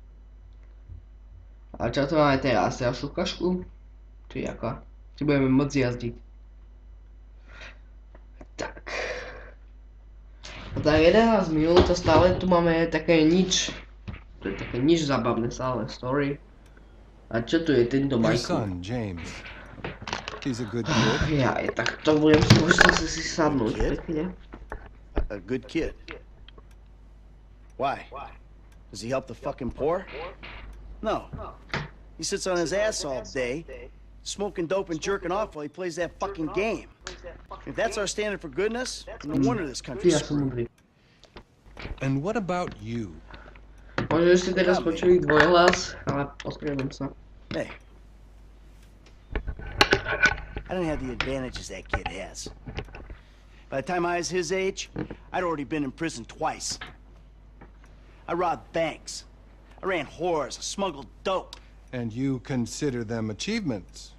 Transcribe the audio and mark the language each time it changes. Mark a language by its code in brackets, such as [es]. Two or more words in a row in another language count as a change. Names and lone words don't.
[sk] A čo tu máme teraz? Ďalšiu kašku? Či ako? Či budeme môcť jazdiť? Tak. A tak 11 minút a stále tu máme také nič. To je také nič zabavné stále story. A čo tu je tento [en] Your Michael? son, James. He's a good kid. [sk] Ja, tak to budem skúšať si sadnúť pekne. [en] A good kid. Why? Does he help the fucking poor? No. He sits on his ass all day, smoking dope and jerking off while he plays that fucking game. If that's our standard for goodness, no wonder this [sk] Ty, [en] country's [sk] ja som múdry. [en] And what about you? [sk] Možno ste teraz počuli dvojhlas, ale ospravedlňujem sa. [en] Hey. I don't have the advantages that kid has. By the time I was his age, I'd already been in prison twice. I robbed banks. I ran whores. I smuggled dope. And you consider them achievements?